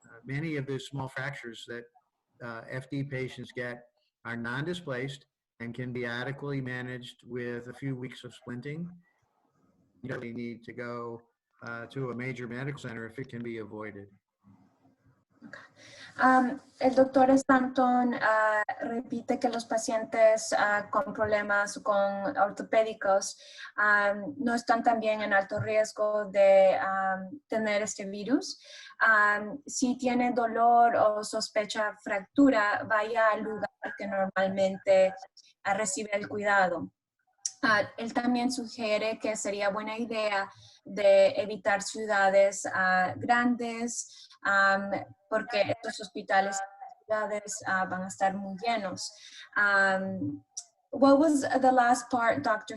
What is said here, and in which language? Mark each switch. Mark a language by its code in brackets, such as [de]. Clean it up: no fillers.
[en] Many of the small fractures that FD patients get are non-displaced and can be adequately managed with a few weeks of splinting. You don't really need to go to a major medical center if it can be avoided. [es] El doctor Staton repite que los pacientes con problemas con ortopédicos no están también en alto riesgo de tener este virus. Si tiene dolor o sospecha fractura, vaya al lugar que normalmente recibe el cuidado. Él también sugiere que sería buena idea de evitar ciudades grandes, porque estos hospitales ciudades van a estar muy llenos. [en] What was the last part, Dr.